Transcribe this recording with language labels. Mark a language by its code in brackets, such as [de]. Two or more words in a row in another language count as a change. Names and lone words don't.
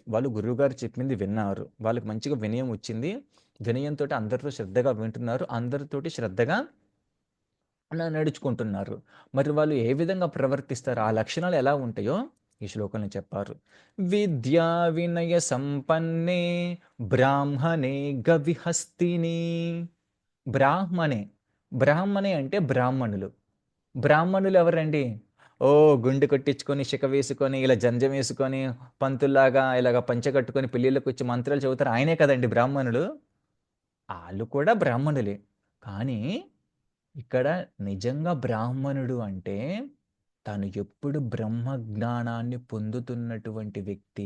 [te] వాళ్ళు గురువుగారు చెప్పింది విన్నారు. వాళ్ళకి మంచిగా వినయం వచ్చింది. వినయంతోటి అందరితో శ్రద్ధగా వింటున్నారు. అందరితోటి శ్రద్ధగా అలా నడుచుకుంటున్నారు. మరి వాళ్ళు ఏ విధంగా ప్రవర్తిస్తారు? ఆ లక్షణాలు ఎలా ఉంటాయో ఈ శ్లోకంలో చెప్పారు. [sa] విద్యా వినయ సంపన్నే బ్రాహ్మణే గవిహస్తిని. బ్రాహ్మణే. [te] బ్రాహ్మణే అంటే బ్రాహ్మణులు. బ్రాహ్మణులు ఎవరండి? గుండు కొట్టించుకొని, శిఖ వేసుకొని, ఇలా జంజం వేసుకొని, పంతుల్లాగా ఇలాగ పంచె కట్టుకొని పెళ్ళిళ్ళకొచ్చి మంత్రాలు చెబుతారు. ఆయనే కదండీ బ్రాహ్మణులు. ఆళ్ళు కూడా బ్రాహ్మణులే. కానీ ఇక్కడ నిజంగా బ్రాహ్మణుడు అంటే తను ఎప్పుడు బ్రహ్మ జ్ఞానాన్ని పొందుతున్నటువంటి వ్యక్తి.